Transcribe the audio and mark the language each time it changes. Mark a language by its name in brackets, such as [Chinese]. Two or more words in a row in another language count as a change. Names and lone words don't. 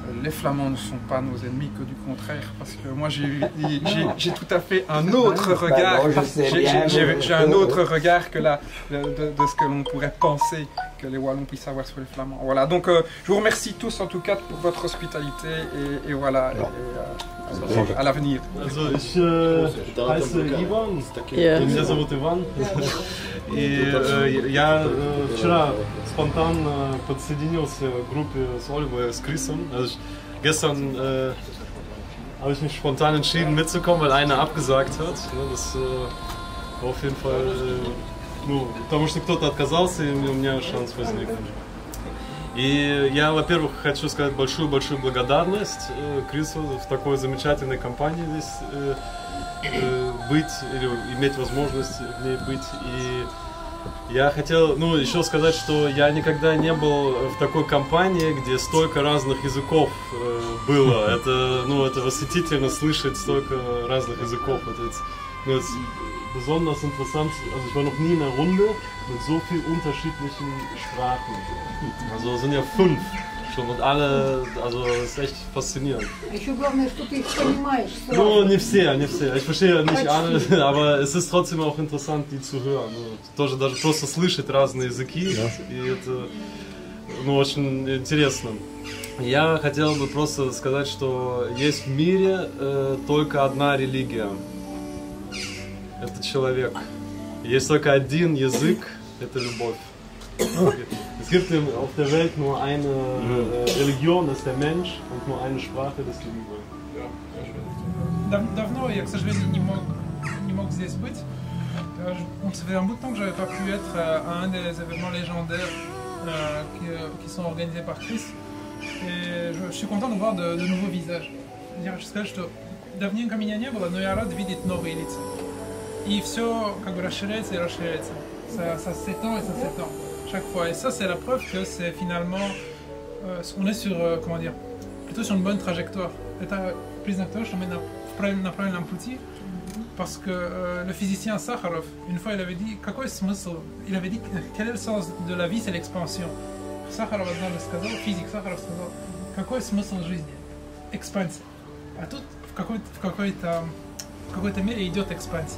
[French] les Flamands ne sont pas nos ennemis, que du contraire, parce que moi j'ai tout à fait un autre regard, j'ai un autre regard que de ce que l'on pourrait penser que les Wallons puissent avoir sur les Flamands. Voilà, donc je vous remercie tous en tout cas pour votre hospitalité et voilà, à l'avenir. [German] Also ich heiße Ivan, [Russian] меня зовут Иван. И я вчера спонтанно подсоединился к группе с Оливой и с Крисом. [German] Also gestern habe ich mich spontan entschieden mitzukommen, weil einer abgesagt hat. Das war auf jeden Fall, [Russian] ну, потому что кто-то отказался, и у меня шанс возник. И я, во-первых, хочу сказать большую-большую благодарность Крису в такой замечательной компании здесь быть, или иметь возможность в ней быть. И я хотел, ну, еще сказать, что я никогда не был в такой компании, где столько разных языков было. Это, ну, это восхитительно слышать столько разных языков. [German] Это besonders interessant, also ich war noch nie in einer Runde mit so vielen unterschiedlichen Sprachen. Also es sind ja 5 schon und alle, also es ist echt faszinierend. [Russian] Ну, не все, [German] ich verstehe nicht alle, aber es ist trotzdem auch interessant, die zu hören. [Russian] Тоже даже просто слышать разные языки, и это, ну, очень интересно. Я хотел бы просто сказать, что есть в мире только одна религия. Это человек. Есть только один язык, это любовь. [German] Es gibt auf der Welt nur eine Religion, das ist der Mensch, und nur eine Sprache, das ist die Liebe. [Russian] Давно я, к сожалению, не мог здесь быть. [French] Ça fait un bout de temps que je n'avais pas pu être à un des événements légendaires qui sont organisés par Chris. Et je suis content de voir de nouveaux visages. [Russian] Я хочу сказать, что давненько меня не было, но я рад видеть новые лица. И все как бы расширяется и расширяется. [French] Ça s'étend et ça s'étend chaque fois. Et ça, c'est la preuve que c'est finalement, on est sur, comment dire, plutôt sur une bonne trajectoire. [Russian] Это признак того, что мы на правильном пути. [French] Parce que le physicien Sakharov, une fois, il avait dit, [Russian] какой смысл? [French] Il avait dit, quel est le sens de la vie, c'est l'expansion. [Russian] Sakharov однажды сказал, физик Сахаров сказал, какой смысл жизни? Экспансия. А тут в какой-то мере идет экспансия.